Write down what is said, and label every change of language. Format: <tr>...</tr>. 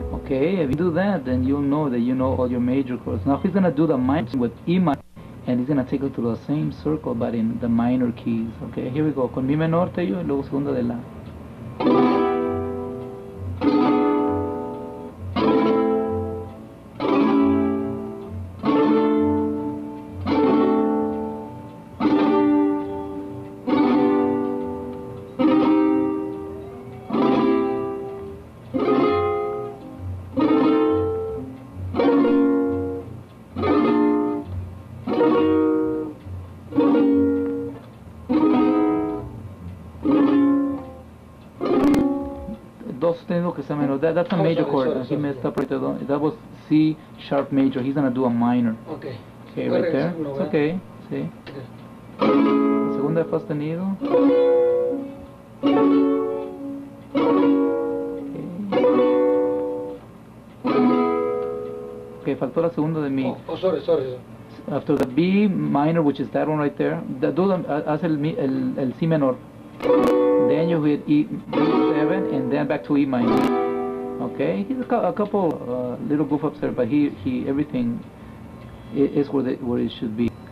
<en>Okay, if you do that, then you'll know that you know all your major chords. Now he's going to do the minor with E minor, and he's going to take it to the same circle, but in the minor keys. Okay, here we go.</en> <es>Con Mi menor, Tello, y luego segunda de La. do sostenido que sea menor.</es> <en>That's a major chord. He messed up right there. That was C sharp major. He's gonna do a minor. Okay. Okay, right there. It's okay. See.</en> <es>Segunda de fa sostenido. Okay, faltó la segunda de mi.</es> <en>Oh, sorry. After the B minor, which is that one right there,</en> <es>haz el C menor.</es> <en>Then you hit E7 and then back to E minor. Okay, he's a couple little goof ups there, but he everything is where it should be.</en>